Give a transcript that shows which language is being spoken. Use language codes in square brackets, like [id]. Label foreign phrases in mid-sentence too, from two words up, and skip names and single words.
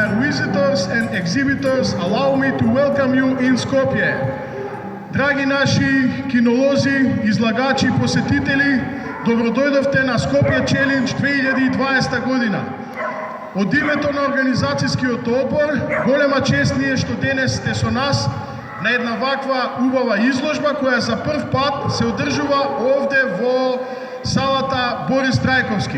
[en] visitors and exhibitors, allow me to welcome you in Skopje. [mk] Драги наши кинолози, излагачи, посетители, добродојдовте на Skopje Challenge 2020 година. Од името на организацијскиот одбор, голема чест ни е што денес сте со нас на една ваква убава изложба која за прв пат се одржува овде во салата Борис Трајковски.